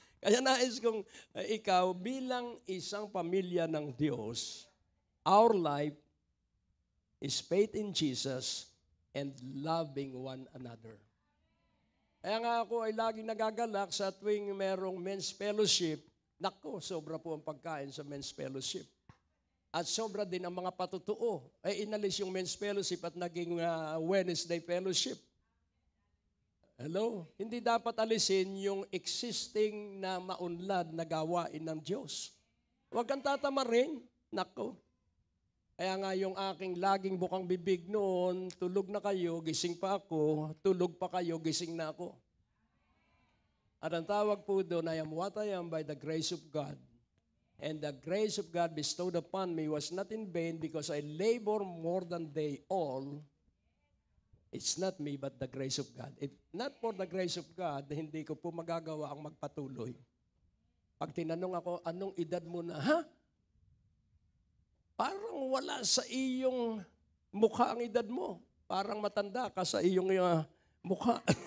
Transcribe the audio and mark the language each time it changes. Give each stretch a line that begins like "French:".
Filipino: Kaya nais kong ikaw bilang isang pamilya ng Diyos,
English: our life is faith in Jesus and loving one another.
Filipino: Kaya nga ako ay laging nagagalak sa tuwing merong men's fellowship. Nako, sobra po ang pagkain sa men's fellowship. At sobra din ang mga patutuo. Inalis yung men's fellowship at naging Wednesday fellowship. Hello? Hindi dapat alisin yung existing na maunlad na gawain ng Diyos. Huwag kang tatamarin. Nako. Kaya nga yung aking laging bukang bibig noon, tulog na kayo, gising pa ako, tulog pa kayo, gising na ako. At ang tawag po doon,
English: I am what I am by the grace of God. And the grace of God bestowed upon me was not in vain because I labor more than they all. It's not me, but the grace of God. If not for the grace of God,
Filipino: hindi ko po magagawa ang magpatuloy. Pag tinanong ako, anong edad mo na? Ha? Parang wala sa iyong mukha ang edad mo. Parang matanda ka sa iyong mukha.